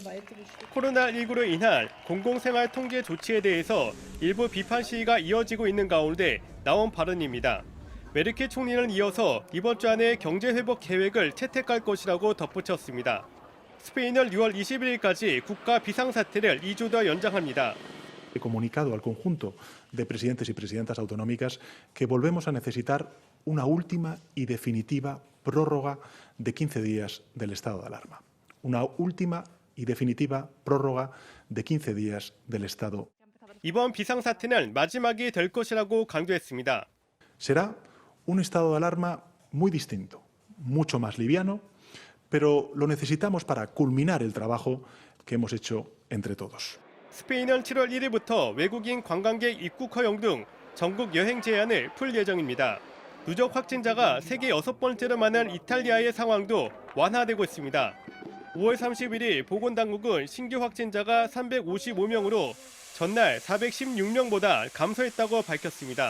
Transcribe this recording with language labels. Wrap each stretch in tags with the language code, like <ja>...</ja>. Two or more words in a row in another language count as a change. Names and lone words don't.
<ko>코로나19로 인한 공공생활 통제 조치에 대해서 일부 비판 시위가 이어지고 있는 가운데 나온 발언입니다. 메르켈 총리는 이어서 이번 주 안에 경제 회복 계획을 채택할 것이라고 덧붙였습니다. 스페인은 6월 21일까지 국가 비상사태를 2주 더 연장합니다.</ko> <es>He comunicado al conjunto de presidentes y presidentas autonómicas que volvemos a necesitar una última y definitiva prórroga de 15 días del estado de alarma. Una última y definitiva prórroga de 15 días del estado.</es> <ko>이번 비상사태는 마지막이 될 것이라고 강조했습니다.</ko> <es>Será un estado de alarma muy distinto, mucho más liviano, pero lo necesitamos para culminar el trabajo que hemos hecho entre todos.</es> <ko>스페인은 7월 1일부터 외국인 관광객 입국 허용 등 전국 여행 제한을 풀 예정입니다. 누적 확진자가 세계 6번째로 많은 이탈리아의 상황도 완화되고 있습니다. 5월 31일 보건당국은 신규 확진자가 355명으로 전날 416명보다 감소했다고 밝혔습니다.</ko>